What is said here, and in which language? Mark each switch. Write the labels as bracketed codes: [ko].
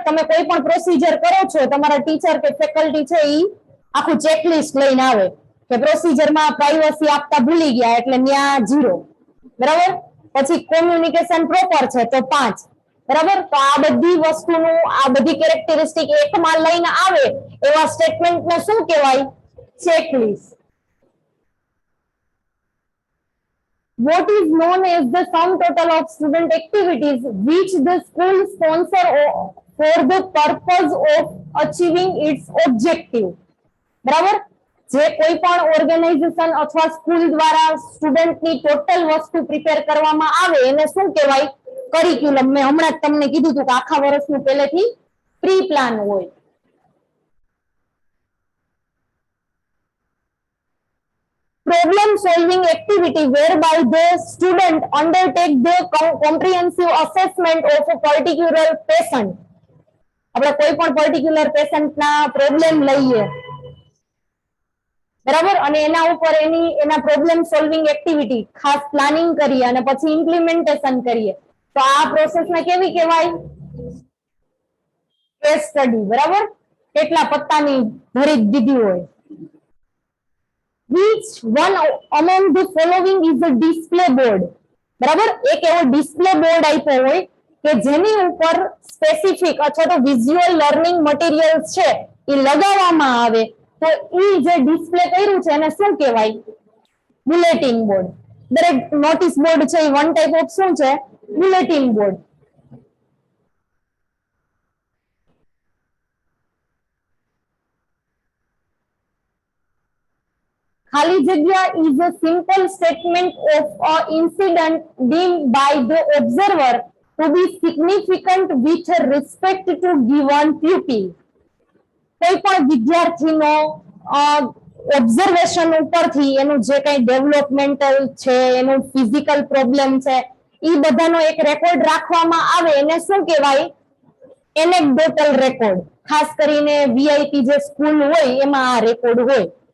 [gu] તમે કોઈ પણ પ્રોસિજર કરો છો, તમારા ટીચર કે ફેકલ્ટી છે ઈ આખું ચેકલિસ્ટ લઈને આવે કે પ્રોસિજરમાં પ્રાઇવસી આપતા ભૂલી ગયા એટલે ત્યાં 0. બરાબર? પછી કોમ્યુનિકેશન પ્રોપર છે તો 5. બરાબર? તો આ બધી વસ્તુનું આ બધી કેરેક્ટરિસ્ટિક એકમાં લઈને આવે એવા સ્ટેટમેન્ટને શું કહેવાય? Checklist. [en] What is known as the sum total of student activities which the school sponsor for the purpose of achieving its objective. [gu] બરાબર? જે કોઈ પણ ઓર્ગેનાઇઝેશન અથવા સ્કૂલ દ્વારા સ્ટુડન્ટની ટોટલ વસ્તુ પ્રિપેર કરવામાં આવે એને શું કહેવાય? કરિક્યુલમ. મેં હમણાં જ તમને કીધું હતું કે આખા વર્ષનું પહેલેથી પ્રી પ્લાન હોય. [en] Problem solving activity whereby the student undertake the comprehensive assessment of a particular patient. [gu] આપણે કોઈ પણ પર્ટિક્યુલર પેશન્ટના પ્રોબ્લેમ લઈએ, બરાબર, અને એના ઉપર એના પ્રોબ્લેમ સોલ્વિંગ એક્ટિવિટી ખાસ પ્લાનિંગ કરીએ અને પછી ઇમ્પ્લિમેન્ટેશન કરીએ તો આ પ્રોસેસને કેવી કહેવાય? Case study. બરાબર? કેટલા પત્તાની ભરી દીધી હોય. [en] Which one among the following is a display board? [gu] બરાબર? એક એવો ડિસ્પ્લે બોર્ડ આપ્યો હોય કે જેની ઉપર સ્પેસિફિક અથવા તો વિઝ્યુઅલ લર્નિંગ મટીરિયલ્સ છે એ લગાવવામાં આવે તો ઈ જે ડિસ્પ્લે કર્યું છે એને શું કહેવાય? Bulletin board. દરેક નોટિસ બોર્ડ છે એ વન ટાઈપ ઓફ શું છે? Bulletin board. ખાલી જગ્યા [en] is a simple statement of an incident deemed by the observer to be significant with respect to given pupil. [gu] કોઈ પણ વિદ્યાર્થીનો ઓબ્ઝર્વેશન ઉપરથી એનું જે કઈ ડેવલપમેન્ટલ છે, એનું ફિઝિકલ પ્રોબ્લેમ છે, એ બધાનો એક રેકોર્ડ રાખવામાં આવે એને શું કહેવાય? એનેક્ડોટલ રેકોર્ડ. ખાસ કરીને વીઆઈપી જે સ્કૂલ હોય એમાં આ રેકોર્ડ હોય.